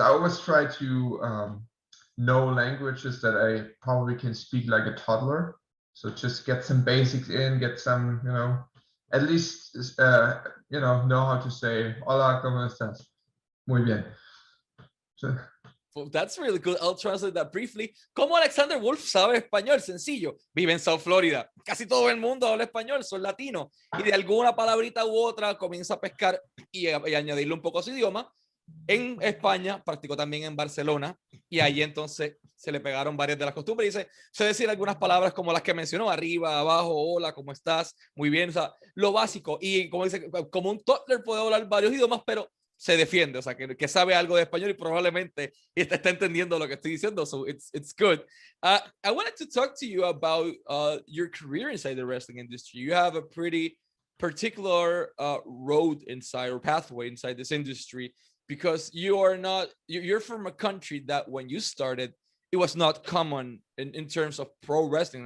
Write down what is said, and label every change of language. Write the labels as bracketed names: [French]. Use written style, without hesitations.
[English] I always try to know languages that I probably can speak like a toddler. So just get some basics in, get some, at least, know how to say, [Spanish] hola, ¿cómo estás? Muy bien. [English] So, well, that's really good. I'll translate that briefly. [Spanish] ¿Cómo Alexander Wolfe sabe español? Sencillo. Vive en South Florida. Casi todo el mundo habla español, son latinos. Y de alguna palabrita u otra comienza a pescar y añadirle un poco a su idioma. En España, practicó también en Barcelona, y ahí entonces se le pegaron varias de las costumbres. Y sé decir algunas palabras como las que mencionó: arriba, abajo, hola, ¿cómo estás? Muy bien, o sea, lo básico. Y como dice, como un toddler puede hablar varios idiomas, pero se defiende, o sea, que sabe algo de español y probablemente está entendiendo lo que estoy diciendo. [English] So it's good. I wanted to talk to you about your career inside the wrestling industry. You have a pretty particular road inside, or pathway inside this industry, because you're from a country that when you started, it was not common in terms of pro wrestling.